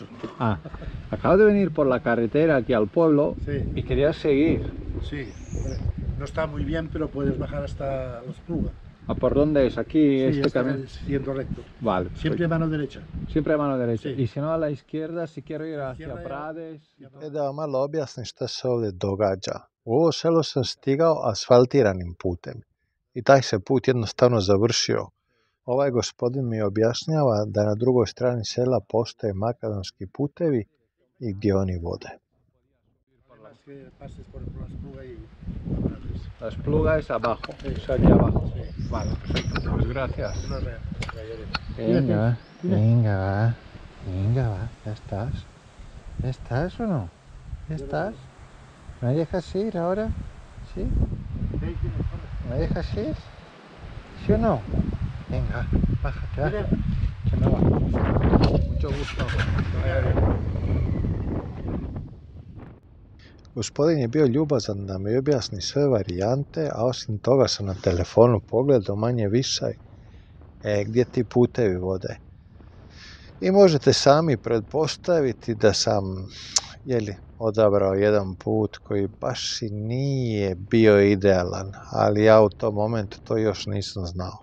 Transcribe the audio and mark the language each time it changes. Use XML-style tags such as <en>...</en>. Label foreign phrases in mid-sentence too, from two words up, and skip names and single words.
<es>Ah, acabo de venir por la carretera aquí al pueblo Sí. y quería seguir. Sí, hombre, no está muy bien, pero puedes bajar hasta Los Pluga. ¿A por dónde es? Aquí, Sí, este camino. siguiendo recto. Vale. Siempre mano derecha. Siempre a mano derecha. Sí. Y si no a la izquierda, si quiero ir hacia Izquierda je- Prades.</es> <bs>Da vam malo objasnim šta se ovdje događa. U ovo selo sam stigao asfaltiranim putem i taj se put jednostavno završio. Ovaj gospodin mi objašnjava da na drugoj strani sela postoje makadamski putevi i gdje oni vode.</bs> <es>Es que pases por Las Pluga y Prades. Las Plugas abajo. Sí. Es aquí abajo. Sí. Vale, perfecto. Pues gracias. Una rayaré. Venga, venga, va. Venga, va. ¿Ya estás? ¿Ya estás o no? ¿Ya estás? ¿Me dejas ir ahora? ¿Sí? ¿Me dejas ir? ¿Sí o no? Venga, bájate, bájate. Que me va. Mucho gusto.</es> <bs>Gospodin je bio ljubazan da mi objasni sve varijante, a osim toga sam na telefonu pogledao manje više gdje ti putevi vode. I možete sami pretpostaviti da sam odabrao jedan put koji baš i nije bio idealan, ali ja u tom momentu to još nisam znao.</bs>